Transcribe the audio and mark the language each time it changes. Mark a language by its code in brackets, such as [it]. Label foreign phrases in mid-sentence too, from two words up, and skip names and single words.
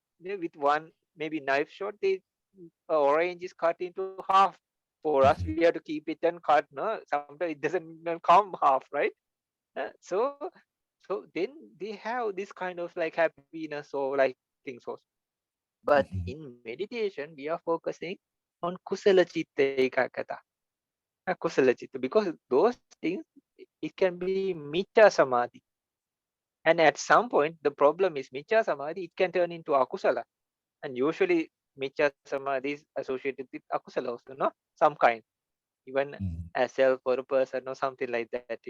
[en] With one maybe knife shot, they orange is cut into half. For us, we Mhm. have to keep it and cut. No, sometimes it doesn't even come half, right? So then they have this kind of like happiness or like things also. But Mhm. in meditation, we are focusing on [pi] kusala chitta ekagata. Kusala chitta, [en] because those things, it can be [pi] micha samadhi. [en] And at some point, the problem is [pi] micha samadhi, [en] it can turn into akusala. And usually, [pi] micha samadhi [en] is associated with akusala also, no? Some kind, even Mhm. a self or a person or something like that, even.